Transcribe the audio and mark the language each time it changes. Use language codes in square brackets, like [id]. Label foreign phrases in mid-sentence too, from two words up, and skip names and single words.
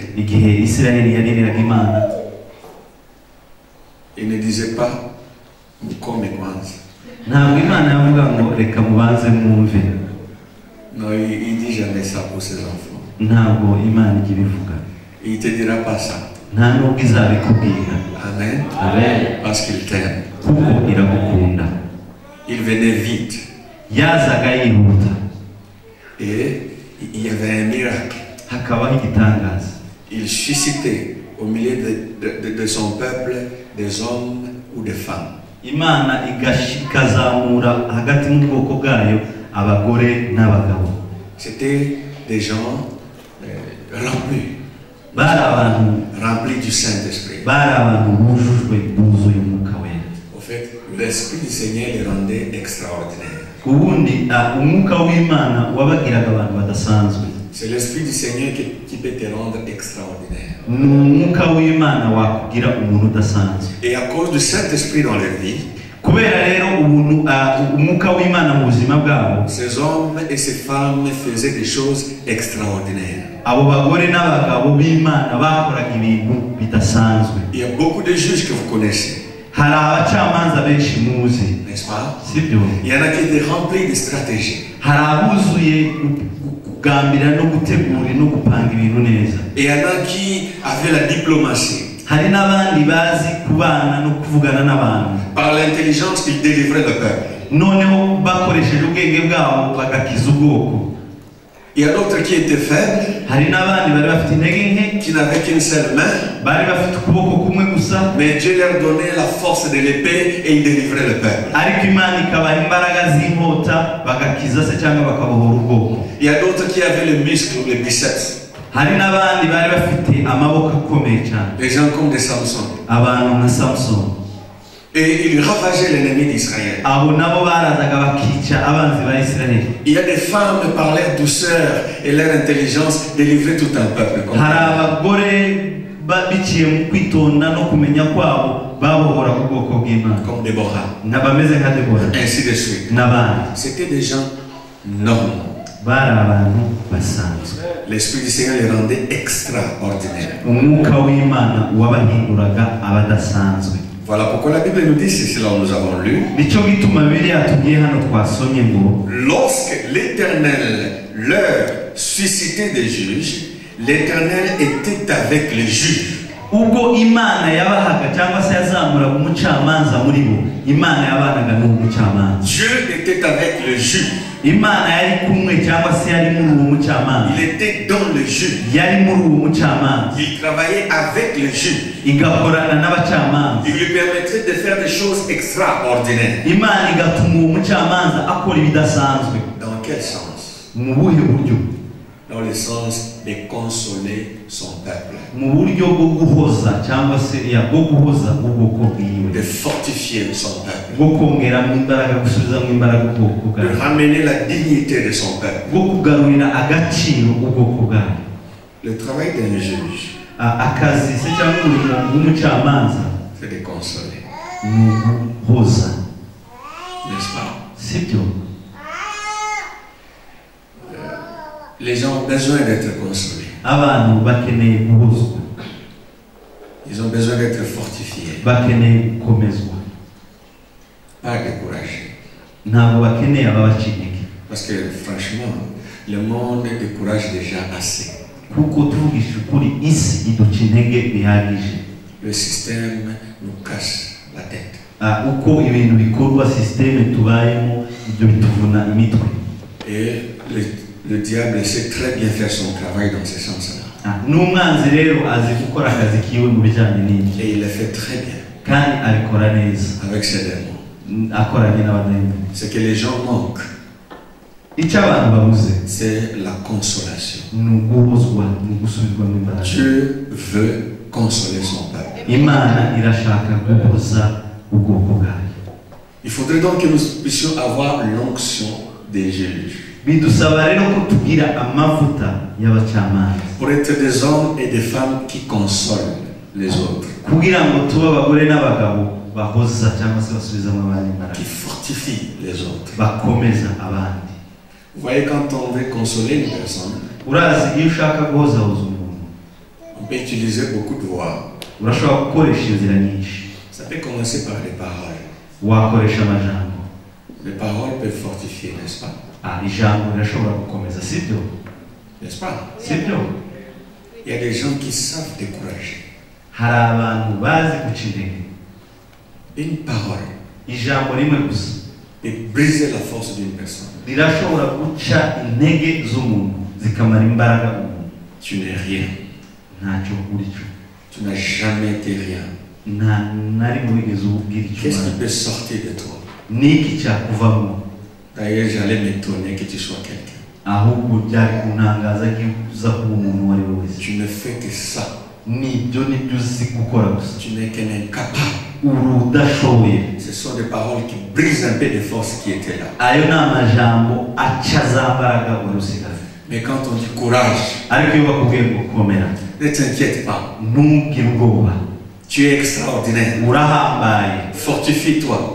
[rw] igihe Isirayeli yaririraga Imana, [fr] il ne disait pas [sw] mukome kwanza. [rw] ntabwo Imana yavuga ngo reka mubanze mwumve. [fr] Non, il dit jamais ça pour ses enfants. [rw] ntabwo Imana ijya ibivuga. [fr] Il ne te dira pas ça. [rw] nta nubwo izabikubwira. Amen. Amen. [fr] Parce qu'il t'aime. [rw] kuko iragukunda. [fr] Il venait vite. [rw] yazaga yihuta. [fr] Et il y avait un miracle. [rw] hakabaho igitangaza. [fr] Il suscitait au milieu de son peuple des hommes ou des femmes. [rw] Imana ikazamura hagati mu bwoko bwayo abagore n'abagabo. [fr] C'était des gens remplis. [rw] bari abantu [fr] Remplis du Saint-Esprit. [rw] bari abantu bujujwe buzuye umwuka wera. [fr] Au fait, l'Esprit du Seigneur les rendait extraordinaires. [rw] ubundi umwuka w'Imana wabagiraga abantu badasanzwe. [fr] C'est l'Esprit du Seigneur qui peut te rendre extraordinaire. [rw] ni umwuka w'imana wakugira umuntu udasanzwe. [fr] Et à cause de cet esprit dans leur vie, [rw] Kubera rero umwuka w'imana mu buzima bwabo, [fr] ces hommes et ces femmes faisaient des choses extraordinaires. [rw] abo bagore n'abagabo b'imana bakoraga ibintu bidasanzwe. [fr] Il y a beaucoup de juges que vous connaissez, [rw] Hari abacamanza benshi muzi, [fr] n'est-ce pas? [rw] sibyo? [fr] Il y en a qui étaient remplis de stratégies. [rw] Hari abuzuye kugambira no gutegura no gupanga ibintu neza. [fr] Et il y en a qui avaient la diplomatie. [rw] Hari n'abandi bazi kubana no kuvugana n'abantu. [fr] Par l'intelligence, ils délivraient le peuple. [rw] Noneho bakoresheje ubwenge bwabo bagakiza ubwoko. [fr] Il y a d'autres qui étaient faibles, [rw] Hari n'abandi bari bafite intege nke, [fr] qui n'avaient qu'une seule main, [rw] bari bafite ukuboko kumwe gusa, [fr] mais Dieu leur donnait la force de l'épée et ils délivraient le peuple. [rw] ariko Imana ikabaha imbaraga z'inkota bagakiza se cyangwa bakabohora ubwoko. [fr] Il y a d'autres qui avaient le muscle, le biceps. [rw] Hari n'abandi bari bafite amaboko akomeye cyane, [fr] Des gens comme des Samson. [rw] abantu nka Samson. [fr] Et ils ravageaient l'ennemi d'Israël. [rw] Abo nabo barazaga bakica abanzi ba Isiraheli. [fr] Il y a des femmes par leur douceur et leur intelligence délivraient tout un peuple. Comme [rw] Hari abagore biciye mu kwitonda no kumenya kwabo babohora ubwoko bw'Imana, [fr] comme Déborah. [rw] n'abameze nka Debora [fr] Ainsi de suite. [rw] n'abandi. [fr] C'était des gens normaux. [rw] Bari abantu basanzwe. [fr] L'Esprit du Seigneur les rendait extraordinaires. [rw] Umwuka w'Imana wabahinduraga abadasanzwe. [fr] Voilà pourquoi la Bible nous dit, c'est cela que nous avons lu. [rw] Nicyo gituma Bibiliya yatubwiye hano twasomye ngo [fr] Lorsque l'Éternel leur suscitait des juges, l'Éternel était avec les juges. [rw] ubwo Imana yabahaga cyangwa se yazamuraga umucamanza muri bo, Imana yabanaga n'uwo mucamanza. [fr] Dieu était avec le juge. [rw] Imana yari kumwe cyangwa se yari muri uwo mucamanza, [fr] Il était dans le juge. [rw] yari muri uwo mucamanza, [fr] Il travaillait avec le juge. [rw] igakorana n'abacamanza. [fr] Il lui permettait de faire des choses extraordinaires. [rw] Imana igatuma uwo mucamanza akora ibidasanzwe. [fr] Dans quel sens? [rw] Mu buhe buryo? [fr] Dans le sens de consoler son peuple, [rw] Mu buryo bwo guhoza cyangwa se bwo guhoza ubwoko bwiwe, [fr] de fortifier son peuple, [rw] bwo kongeramo imbaraga, gusubizamo imbaraga ubwoko [fr] de [rw] bwawe, [fr] ramener la dignité de son peuple. [rw] bwo kugarurira agaciro ubwoko bwawe. [fr] Le travail d'un juge, [rw] Akazi se cyangwa umurimo w'umucamanza [fr] c'est de consoler, [rw] ni uguhoza, [fr] n'est-ce pas? [rw] sibyo? [fr] Les gens ont besoin d'être consolés. [rw] Abantu bakeneye guhozwa, [fr] Ils ont besoin d'être fortifiés, [rw] bakeneye gukomezwa, [fr] pas découragés. [rw] ntabwo bakeneye ababaca intege. [fr] Parce que franchement, le monde décourage déjà assez. [rw] Kuko tuvugisha ukuri isi iduca intege bihagije. [fr] Le système nous casse la tête. [rw] Uko ibintu bikorwa, sisiteme tubayemo, ibyo bituvuna imitwe. [fr] Et le diable sait très bien faire son travail dans ce sens-là. [rw] N'umwanzi rero azi gukora akazi kiwe mu bijyanye n'ibyo, [fr] Et il le fait très bien [rw] kandi abikora neza [fr] avec ses démons. [rw] akoranye n'abadayimoni. [fr] Ce que les gens manquent, [rw] Icyo abantu babuze [fr] c'est la consolation. [rw] ni uguhozwa, ni ugusubizwamo imbaraga. [fr] Dieu veut consoler son peuple. [rw] Imana irashaka guhoza ubwoko bwayo. [fr] Il faudrait donc que nous puissions avoir l'onction des juges [rw] Bidusaba rero ko tugira amavuta y'abacamanza, [fr] pour être des hommes et des femmes qui consolent les autres, [rw] kugira ngo tube abagore n'abagabo bahoza cyangwa se basubizamo abandi imbaraga, [fr] qui fortifient les autres. [rw] bakomeza abandi. [fr] Vous voyez, quand on veut consoler une personne, [rw] Urazi, iyo ushaka guhozahoza umuntu [fr] on peut utiliser beaucoup de voix. [rw] urashobora gukoresha inzira nyinshi. [fr] Ça peut commencer par les paroles. [rw] Wakoresha amajambo. [fr] Les paroles peuvent fortifier, n'est-ce pas? [rw] Ijambo rirashobora gukomeza, sibyo? [fr] N'est-ce pas? [rw] Sibyo? [fr] Il y a des gens qui savent décourager. [rw] Hari abantu bazi guca intege. [fr] Une parole [rw] Ijambo rimwe gusa [fr] peut briser la force d'une personne. [rw] rirashobora guca intege z'umuntu, zikamara imbaraga umuntu. [fr] Tu n'es rien. [rw] Ntacyo uri cyo. [fr] Tu n'as jamais été rien. [rw] Nta na rimwe wigeze ububwira icyo [fr] Qu'est-ce qui [rw] ubaye. [fr] peut sortir de toi? [rw] Niki cyakuvamo? [fr] D'ailleurs, j'allais m'étonner que tu sois quelqu'un. [rw] Ahubwo byari kuntangaza ko uza kuba umuntu uwo ari we wese. [fr] Tu ne fais que ça. [rw] Nibyo uzi gukora gusa. [fr] Tu n'es qu'un incapable. [rw] Uri udashoboye. [fr] Ce sont des paroles qui brisent un peu de force qui étaient là. [rw] Ayo ni amajambo aca za mbaraga wari usigaje. [fr] Mais quand on dit courage, [rw] ariko iyo bakubwiye ngo komera [fr] ne t'inquiète pas. [rw] ntugire ubwoba, [fr] Tu es extraordinaire. [rw] urahambaye, [fr] Fortifie-toi.